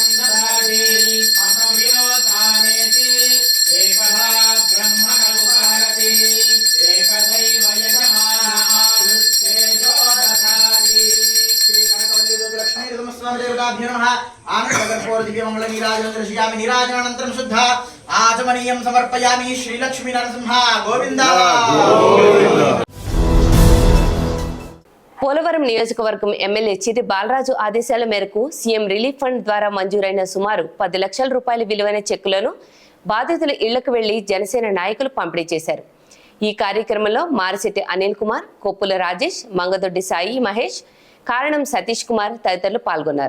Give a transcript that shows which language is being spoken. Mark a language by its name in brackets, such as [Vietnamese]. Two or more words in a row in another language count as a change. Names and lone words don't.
[Sanskrit] ददाति अहविलोतानेति एकधा ब्रह्मण उपारति एकदैव यजमानायुस्तेजो दधाति श्री गणपतिलक्ष्मी नमस्वामी देवताभ्यो नमः आनन्दगर्भोर दिव्यमंगल नीराजनं दर्शयामि नीराजनानन्तरं शुद्ध आचमनीयं समर्पयामि श्री लक्ष्मी नरसिंह गोविंद [Telugu] పోలవరం నియోజకవర్గం ఎమ్మెల్యే చిరి బాలరాజు ఆదేశాల మేరకు [English] CM relief fund [Telugu] ద్వారా మంజూరైన సుమారు 10 లక్షల రూపాయల విలువైన చెక్కులను బాధితుల ఇళ్లకు వెళ్లి జనసేన నాయకులు పంపిణీ చేశారు. ఈ కార్యక్రమంలో మారిశెట్టి అనిల్ కుమార్, కొప్పుల రాజేష్, మంగదొడ్డి సాయి మహేష్, కారణం సతీష్ కుమార్ తదితరులు పాల్గొన్నారు.